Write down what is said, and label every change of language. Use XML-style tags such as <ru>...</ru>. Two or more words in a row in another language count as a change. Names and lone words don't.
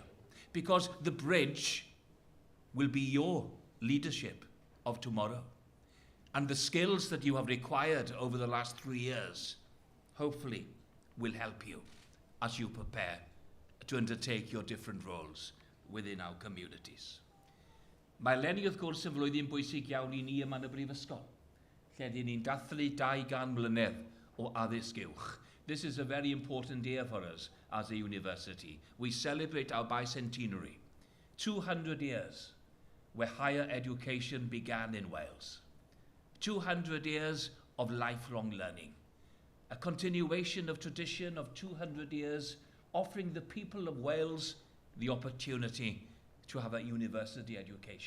<en>Because the bridge will be your leadership of tomorrow. And the skills that you have required over the last 3 years, hopefully, will help you as you prepare to undertake your different roles within our communities.</en> <cy>Mae eleni wrth gwrs yn flwyddyn bwysig iawn I ni yma yn y Brifysgol, lle dyn ni'n dathlu 200 mlynedd o addysg uwch.</cy> <en>This is a very important year for us as a university. We celebrate our bicentenary, 200 years where higher education began in Wales. 200 years of lifelong learning. A continuation of tradition of 200 years offering the people of Wales the opportunity to have a university education.</en>